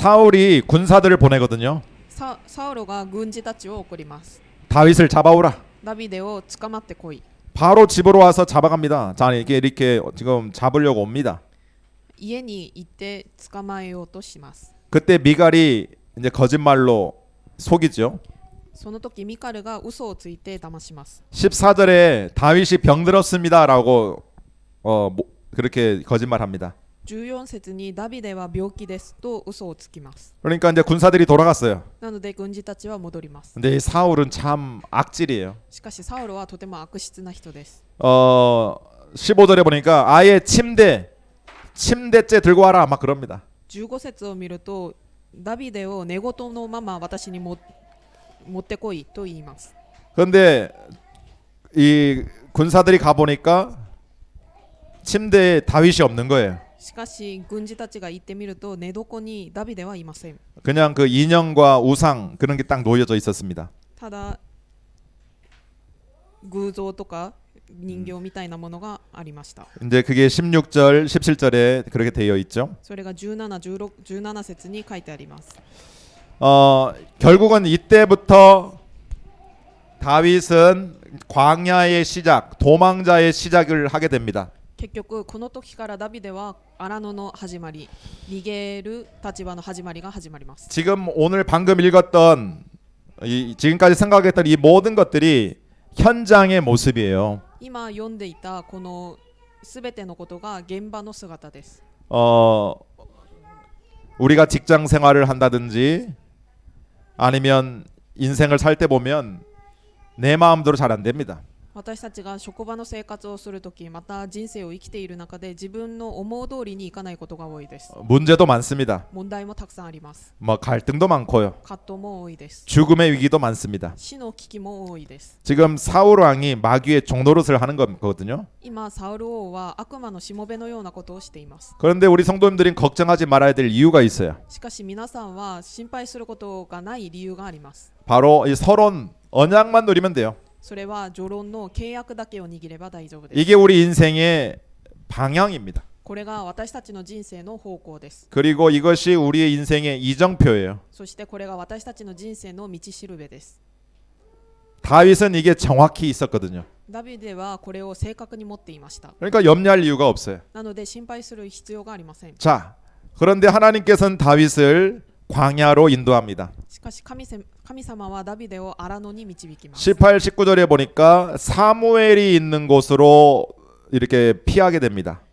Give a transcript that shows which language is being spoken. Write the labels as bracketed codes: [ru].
[ko] 사울이 군사들을 보내거든요. [ja] サウロが軍事たちを送ります。 [ko] 다윗을 잡아오라. [ja] ダビデを捕まってこい。 [ko] 바로 집으로 와서 잡아갑니다. 자, 이렇게 지금 잡으려고 옵니다. [ja] 家に行って捕まえようとします。 [ko] 그때 미갈이 이제 거짓말로 속이죠. [ja] その時ミカルが嘘をついて騙します。 [ko] 14절에 다윗이 병들었습니다라고 그렇게 거짓말합니다. [ja] 14節にダビデは病気ですと嘘をつきます。 [ko] 그러니까 이제 군사들이 돌아갔어요. [ja] なので軍事たちは戻ります。 [ko] 근데 이 사울은 참 악질이에요. [ja] しかしサウロはとても悪質な人です。 [ko] 15절에 보니까 아예 침대째 들고 와라 막 그럽니다. [ja] 15節を見るとダビデを寝言のまま私に持ってこいと言います。 [ko] 그런데 이 군사들이 가 보니까 침대에 다윗이 없는 거예요. [ja] しかし軍人たちが行ってみると寝床にダビデはいません。 [ko] 그냥 그 인형과 우상 그런 게 딱 놓여져 있었습니다. [ja] ただ偶像とか人形みたいなものがありました。 [ko] 이제 그게 16절, 17절에 그렇게 되어 있죠. [ja] それが17節に書いてあります。 [ko] 결국은 이때부터 다윗은 광야의 시작, 도망자의 시작을 하게 됩니다. [ja] 結局この時からダビデは荒野の始まり、逃げる立場の始まりが始まります。 [ko] 지금 오늘 방금 읽었던 지금까지 생각했던 이 모든 것들이 현장의 모습이에요. [ja] 今読んでいたこのすべてのことが現場の姿です。 [ko] 우리가 직장 생활을 한다든지 아니면 인생을 살 때 보면 내 마음대로 잘 안 됩니다. [ja] 私たちが職場の生活をするとき、また人生を生きている中で自分の思う通りにいかないことが多いです。 [ko] 문제도 많습니다. [ja] 問題もたくさんあります。 [ko] 뭐 갈등도 많고요. [ja] 葛藤も多いです。 [ko] 죽음의 위기도 많습니다. [ja] 死の危機も多いです。 [ko] 지금 사울 왕이 마귀의 종노릇을 하는 거거든요. [ja] 今サウル王は悪魔のしもべのようなことをしています。 [ko] 그런데 우리 성도님들은 걱정하지 말아야 될 이유가 있어요. [ja] しかし皆さんは心配することがない理由があります。 [ko] 바로 이 서론 언약만 누리면 돼요. [ja] それは序論の契約だけを握れば大丈夫です。 [ko] 이게 우리 인생의 방향입니다. [ja] これが私たちの人生の方向です。 [ko] 그리고 이것이 우리의 인생의 이정표예요. [ja] そしてこれが私たちの人生の道しるべです。 [ko] 다윗은 이게 정확히 있었거든요. [ja] ダビデはこれを正確に持っていました。 [ko] 그러니까 염려할 이유가 없어요. [ja] なので心配する必要がありません。 [ko] 자, 그런데 하나님께서는 다윗을 광야로 인도합니다. [ja] しかし神様はダビデを荒野に導きます。 [ko] 18, 19절에 보니까 사무엘이 있는 곳으로 이렇게 피하게 됩니다.